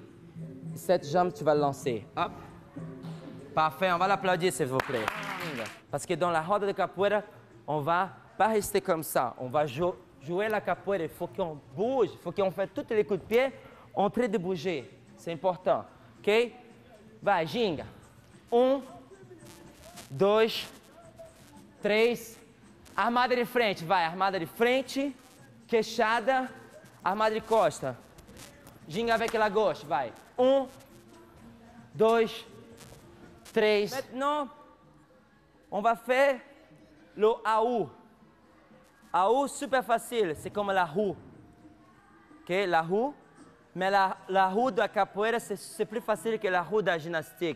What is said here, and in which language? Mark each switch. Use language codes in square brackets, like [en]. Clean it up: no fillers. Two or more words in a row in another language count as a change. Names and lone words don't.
[fr] Cette jambe, tu vas lancer. Hop. Parfait, on va l'applaudir, s'il vous plaît. Parce que dans la [pt] roda de capoeira, [fr] on va pas rester comme ça. On va jouer la capoeira. Il faut qu'on bouge. Il faut qu'on fasse tous les coups de pied en train de bouger. C'est important. [pt] OK? Vai, ginga. 1, 2, 3. Armada de frente. Vai, armada de frente. Queixada. Armada de costa. Ginga [fr] avec la gauche. [pt] Vai. 1, 2, 3. [fr] Maintenant, on va faire le AU. AU, super facile. C'est comme la roue. OK? La roue. Mais la roue de la capoeira, c'est plus facile que la roue de la gymnastique.